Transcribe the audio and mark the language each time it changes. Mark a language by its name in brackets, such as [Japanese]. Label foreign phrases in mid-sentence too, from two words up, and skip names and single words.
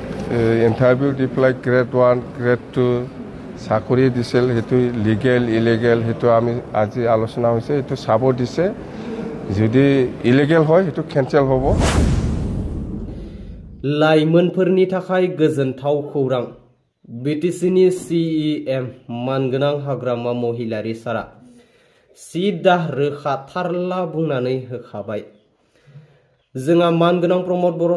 [Assamese] ইণ্টাৰভিউ দি পেলাই গ্ৰেড 1 গ্ৰেড 2 চাকৰি দিছিল সেইটো [English] legal illegal [Assamese] সেইটো আমি আজি আলোচনা হৈছে সেইটো চাব দিছে যদি ইলিগেল হয় সেইটো কেনসেল হ'ব [Bodo] लाइमोनफोरनि थाखाय गोजोनथाव खौरां बिटिसिनि CEM मानगोनां हाग्रामा महिलारि सारा सिदा रोखा थारला बुंनानै होखाबाय जोंहा मानगोनां प्रमोद बर'